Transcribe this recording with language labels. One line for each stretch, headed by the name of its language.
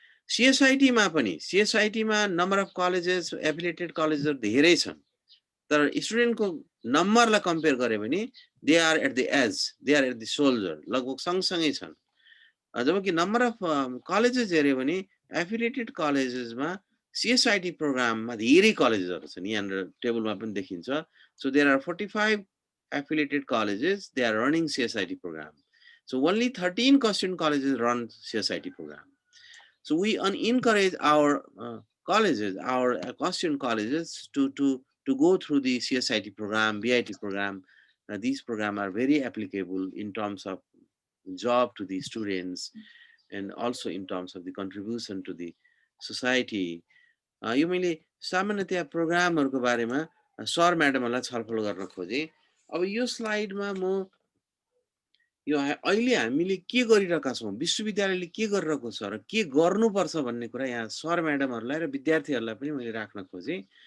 Nepali: सिएसआइटीमा पनि, सिएसआइटीमा number of colleges, affiliated कलेजहरू धेरै छन्, तर स्टुडेन्टको नम्बरलाई कम्पेयर गऱ्यो भने
English: they are at the age, they are at the soldier,
Nepali: लगभग सँगसँगै छन्। जबकि नम्बर अफ कलेजेस हेऱ्यो भने एफिलिएटेड कलेजेसमा CSIT प्रोग्राममा धेरै कलेजेसहरू छन्, यहाँनिर टेबलमा पनि देखिन्छ।
English: So there are 45 affiliated colleges, they are running CSIT program. So only 13 Constituent colleges run CSIT program. So we encourage our colleges, our Constituent colleges to go through the CSIT program, BIT program. These programs are very applicable in terms of job to the students and also in terms of the contribution to the society.
Nepali: यो मैले सामान्यतया प्रोग्रामहरूको बारेमा sir म्याडमहरूलाई छलफल गर्न खोजेँ। अब यो स्लाइडमा म यो अहिले हामीले के गरिरहेका छौँ, विश्वविद्यालयले के गरिरहेको छ र के गर्नुपर्छ भन्ने कुरा यहाँ सर म्याडमहरूलाई र विद्यार्थीहरूलाई पनि मैले राख्न खोजेँ।